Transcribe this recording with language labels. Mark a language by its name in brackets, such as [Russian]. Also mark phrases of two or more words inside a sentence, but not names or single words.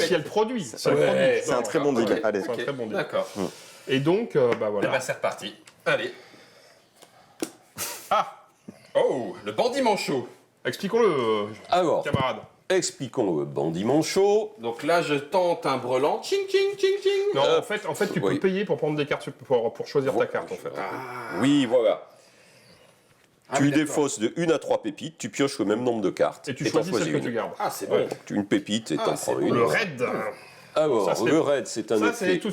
[French] si elle produit. C'est Ouais, C'est un très bon deal. Ok, Allez. C'est un ok, très bon deal. D'accord. Et donc, bah Eh voilà. ben, c'est reparti. Allez. Ah, Oh, le bandit manchot. expliquons-le, Alors, camarade. expliquons le bandit manchot. Donc là, je tente un brelan. Ching, ching, ching, ching. Non, en fait, tu peux oui. payer pour prendre des cartes, pour choisir ta carte, en fait. Oui, voilà. Ah Tu oui, d'accord. défausses de 1 à 3 pépites, tu pioches le même nombre de cartes. Et tu t'en choisis celle que une. tu gardes. Ah, c'est Ouais. bon. Une pépite et t'en c'est prends bon. une. Le raid. Alors, Ça, c'est- le raid, c'est un Ça, c'est effet